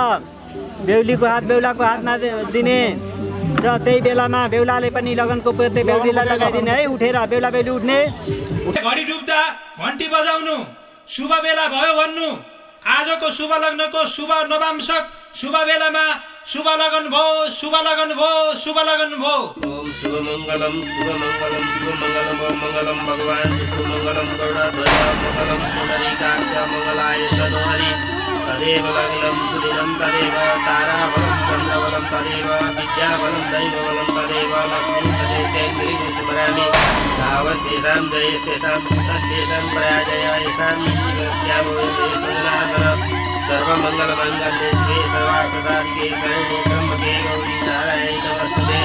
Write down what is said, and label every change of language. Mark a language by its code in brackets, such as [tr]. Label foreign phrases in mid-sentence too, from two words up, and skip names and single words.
[ne] बेहुलीको हात बेहुलाको हातमा दिने र त्यही बेलामा बेहुलाले पनि लगनको पोते बेहुलीलाई लगाइदिने है। उठेर बेहुला बेहुली उठ्ने। घडी डुब्दा घन्टी बजाउनु, शुभ बेला भयो भन्नु। आजको शुभ लग्नको शुभ नवांशक शुभ बेलामा शुभ लगन भयो, शुभ लगन भयो, शुभ लगन भयो। [sa] ओम शुभ मंगलम मंगलम भगवान विष्णु मंगलम गरुड़ध्वज मंगलम पुंडरीकाक्ष मंगलाय तनोहरि तदेव लग्नं सुदिनं तदेव ताराबलं चन्द्रबलं तदेव विद्याबलं दैवबलं तदेव लक्ष्मी तदेव स्मरामि तावस्तेषां जयस्तेषां पुत्रस्तेषां पराजय येषां जीवस्यामो सजनादन सर्वमंगलमांगल्ये शिवे सर्वार्थसाधिके शरण्ये त्र्यंबके गौरी नारायणी नमोस्तुते।